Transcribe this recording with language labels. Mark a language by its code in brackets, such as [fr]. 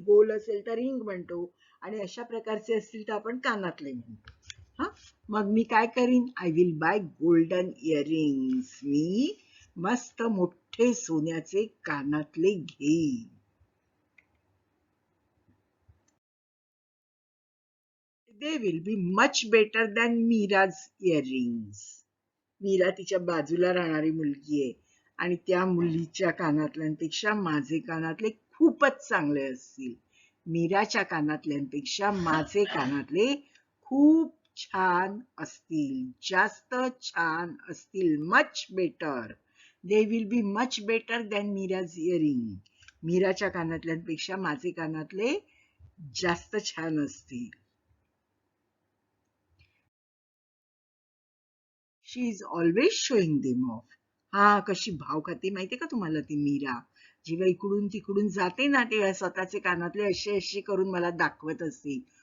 [mr] गोल असेल तर रिंग म्हणतो आणि अशा प्रकारचे असतील तर आपण कानातले म्हणतो. मग मी काय करीन, [en] I will buy golden earrings. [mr] मी मस्त मोठे सोन्याचे कानातले घेईन. [en] They will be much better than Mira's earrings. [mr] Mira तिच्या बाजूला राहणारी मुलगी आहे आणि त्या मुलीच्या कानातल्यांपेक्षा माझे कानातले खूपच चांगले असतील. मीराच्या कानातल्यांपेक्षा माझे कानातले खूप छान असतील, जास्त छान असतील. [en] Much better. They will be much better than Meera's earring. [mr] मीराच्या कानातल्यांपेक्षा माझे कानातले जास्त छान असतील. [en] She is always showing them off. [mr] कशी भाव खाते माहितीये का तुम्हाला ती मीरा. जेव्हा इकडून तिकडून जाते ना तेव्हा स्वतःचे कानातले असे असे करून मला दाखवत असते.